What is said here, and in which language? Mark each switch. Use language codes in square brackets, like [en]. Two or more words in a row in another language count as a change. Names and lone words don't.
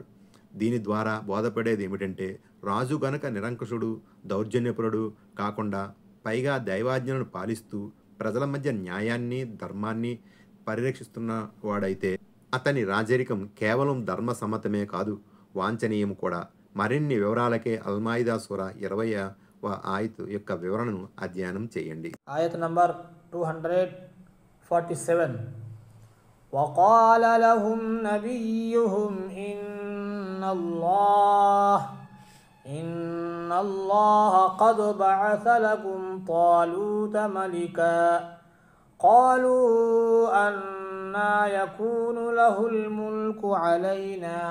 [te] దీని ద్వారా బోధపడేది ఏమిటంటే, రాజు గనక నిరంకుశుడు, దౌర్జన్యపురుడు కాకుండా పైగా దైవాజ్ఞలను పాలిస్తూ ప్రజల మధ్య న్యాయాన్ని ధర్మాన్ని పరిరక్షిస్తున్న వాడైతే అతని రాజరికం కేవలం ధర్మ సమ్మతమే కాదు, వాంఛనీయం కూడా. మరిన్ని వివరాలకే అల్మాయిదా సూరా 20వ ఆయత్ యొక్క వివరణను అధ్యయనం చేయండి. [en] Ayat number 247. [ar] وقال لهم نبيهم إن الله قد بعث لكم طالوت ملكا قالوا أنا يكون له الملك علينا